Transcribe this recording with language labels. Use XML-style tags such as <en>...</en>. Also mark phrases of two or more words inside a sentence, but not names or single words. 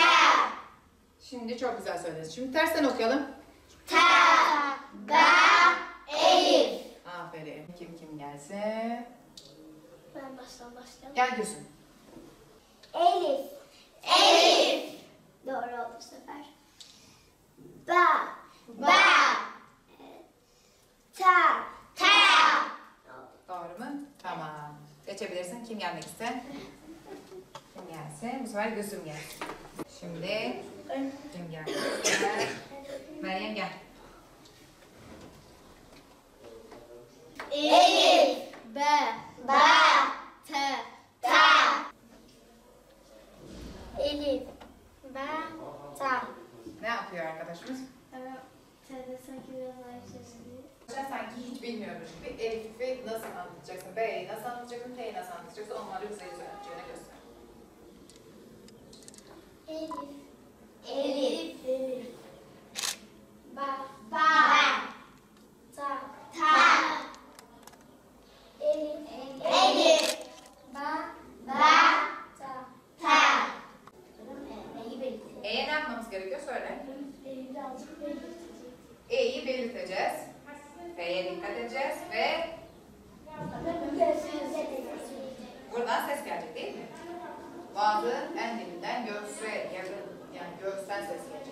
<tr>Şimdi çok güzel söylediniz. Şimdi tersten okuyalım. T. Ba. Elif. Aferin. Kim gelse? Ben başlayalım. Gel Gülsün. Elif. Elif. Doğru oldu bu sefer. Ba. Ba. Ta. Ta. Doğru mu? Tamam. Geçebilirsin. Kim gelmek ister? Kim gelse? Bu sefer Gülsüm gel. Şimdi kim gelmek ister? Meryem gel. Elif. B. Ba. T. Ta. Elif. Ba. Ta. Ne yapıyor arkadaşımız? T'de sanki biraz daha sesli. Sen sanki hiç bilmiyormuş gibi Elif'i nasıl anlatacaksın, B'yi nasıl anlatacaksın, T'yi nasıl anlatacaksın, onları bize öğreteceğine göster. Elif. Elif. Elif. Ba. Ba. Ta. Ta. Elif. Elif. Ba. Ba. Ta. Ta. E'ye ne yapmamız gerekiyor? Söyle. E'yi birazcık belirteceğiz. E'yi belirteceğiz. F'ye dikkat edeceğiz ve buradan ses gelecek değil mi? Boğazın en dibinden göğse yakın, yani göğüsten ses gelecek.</tr>